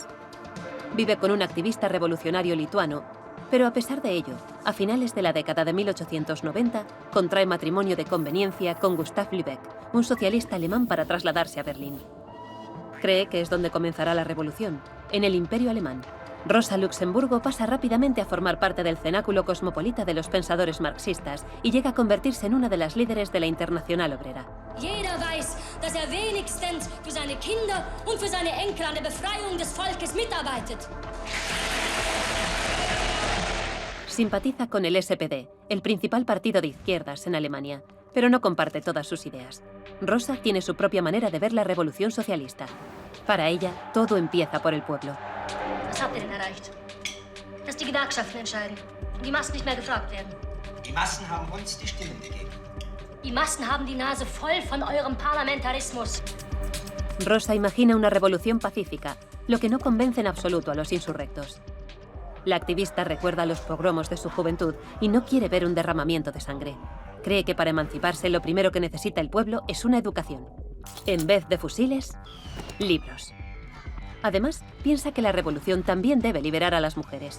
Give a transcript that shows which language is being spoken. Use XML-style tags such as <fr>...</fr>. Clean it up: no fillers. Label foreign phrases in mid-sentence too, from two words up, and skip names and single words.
<es>Vive con un activista revolucionario lituano, pero a pesar de ello, a finales de la década de 1890, contrae matrimonio de conveniencia con Gustav Lübeck, un socialista alemán, para trasladarse a Berlín. Cree que es donde comenzará la revolución, en el Imperio alemán. Rosa Luxemburgo pasa rápidamente a formar parte del cenáculo cosmopolita de los pensadores marxistas y llega a convertirse en una de las líderes de la Internacional Obrera.</es> <de>Jeder weiß, dass wenigstens für seine Kinder und für seine Enkel an der Befreiung des Volkes mitarbeitet.</de> <es>Simpatiza con el SPD, el principal partido de izquierdas en Alemania, pero no comparte todas sus ideas. Rosa tiene su propia manera de ver la revolución socialista. Para ella, todo empieza por el pueblo.</es> <de>Was habt ihr denn erreicht? Dass die Gewerkschaften entscheiden und die Massen nicht mehr gefragt werden. Die Massen haben uns die Stimmen gegeben. Die Massen haben die Nase voll von eurem Parlamentarismus.</de> <es>Rosa imagina una revolución pacífica, lo que no convence en absoluto a los insurrectos. La activista recuerda los pogromos de su juventud y no quiere ver un derramamiento de sangre. Cree que para emanciparse lo primero que necesita el pueblo es una educación. En vez de fusiles, libros. Además, piensa que la revolución también debe liberar a las mujeres.</es>